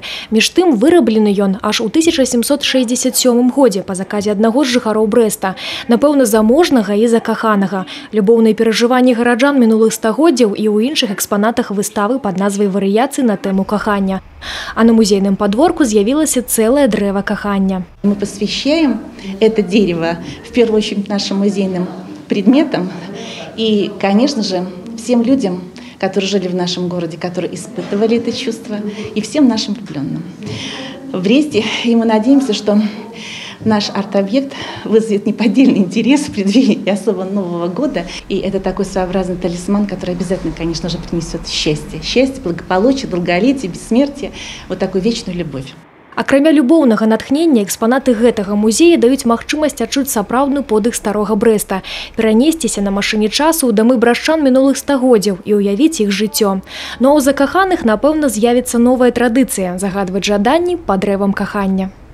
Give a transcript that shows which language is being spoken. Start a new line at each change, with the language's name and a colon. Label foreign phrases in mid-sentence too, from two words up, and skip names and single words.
Belarusian: Між тым выраблены ён аж у 1767 годзе па заказе аднаго з жыхароў Брэста. Напэўна, заможнага і закаханага. Любоўныя перажыванні гараджан мінулых стагоддзяў і ў іншых экспанатах выставы пад назвай «Варыяцыі на тэму кахання». А на музейным подворку з'явілася цэлае дрэва кахання.
Russian: Мы посвящаем это дерево в первую очередь нашим музейным предметам и, конечно же, всем людям, которые жили в нашем городе, которые испытывали это чувство, и всем нашим влюбленным. В Бресте, и мы надеемся, что наш арт-объект вызовет неподдельный интерес в преддверии особо Нового года. И это такой своеобразный талисман, который обязательно, конечно же, принесет счастье. Счастье, благополучие, долголетие, бессмертие, вот такую вечную любовь.
Belarusian: Акрамя любоўнага натхнення, экспанаты гэтага музея даюць магчымасць адчуць сапраўдны подых старога Брэста, перанесціся на машыне часу ў дамы брашчан мінулых стагоддзяў і ўявіць іх жыццё. Ну а ў закаханых, напэўна, з'явіцца новая традыцыя – загадваць жаданні пад дрэвам кахання.